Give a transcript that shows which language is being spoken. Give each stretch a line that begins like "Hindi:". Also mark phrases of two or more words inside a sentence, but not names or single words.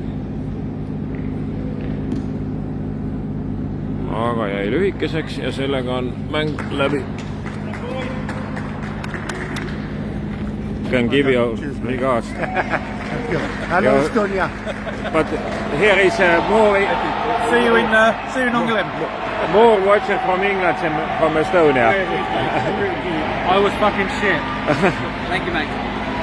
Estonian: Aga jäi lühikeseks ja sellega on mäng läbi.
English: Can give you regards. Hello, Estonia. But here is more See you in England. more watchers from England than from Estonia. I was fucking shit. Thank you, mate.